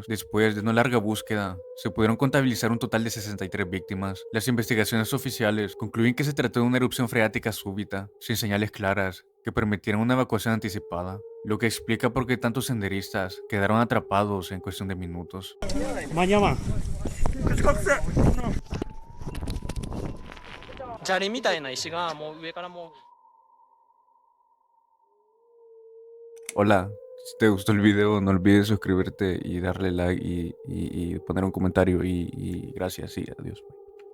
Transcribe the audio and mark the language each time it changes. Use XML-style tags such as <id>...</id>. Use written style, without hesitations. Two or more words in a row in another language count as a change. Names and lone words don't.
<es>Después de una larga búsqueda, se pudieron contabilizar un total de 63 víctimas. Las investigaciones oficiales concluyen que se trató de una erupción freática súbita, sin señales claras, que permitieron una evacuación anticipada, lo que explica por qué tantos senderistas quedaron atrapados en cuestión de minutos. Mañana.</es> <ja>砂利みたいな石がもう上からもう</ja> <es>Hola, si te gustó el video no olvides suscribirte y darle like y poner un comentario y gracias y adiós.</es>